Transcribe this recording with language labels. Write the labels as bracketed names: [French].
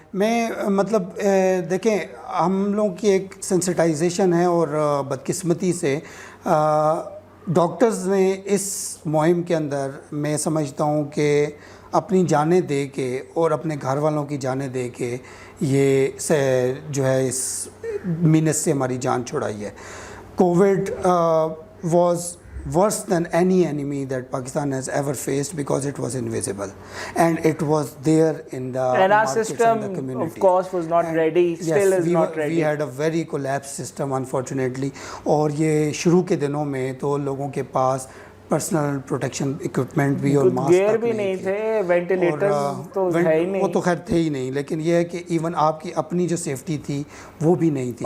[Urdu] میں مطلب دیکھیں, ہم لوگوں کی ایک سینسٹائزیشن ہے, اور بدقسمتی سے ڈاکٹرز نے اس مہم کے اندر میں سمجھتا ہوں کہ اپنی جانیں دے کے اور اپنے گھر والوں کی جانیں دے کے یہ جو ہے اس محنت سے ہماری جان چھڑائی ہے. [English] Covid was worse than any enemy that Pakistan has ever faced because it was invisible and it was there in the and our markets system and the community. Of course was not and ready, yes, still is not ready. We had a very collapsed system unfortunately, [Urdu] اور یہ شروع کے دنوں میں تو لوگوں کے پاس personal protection equipment بھی اور ماسک گیئر بھی نہیں تھے, وینٹیلیٹرز تو ہے ہی نہیں, وہ تو خیر تھے ہی نہیں, لیکن یہ ہے کہ ایون آپ کی اپنی جو سیفٹی تھی وہ بھی نہیں تھی.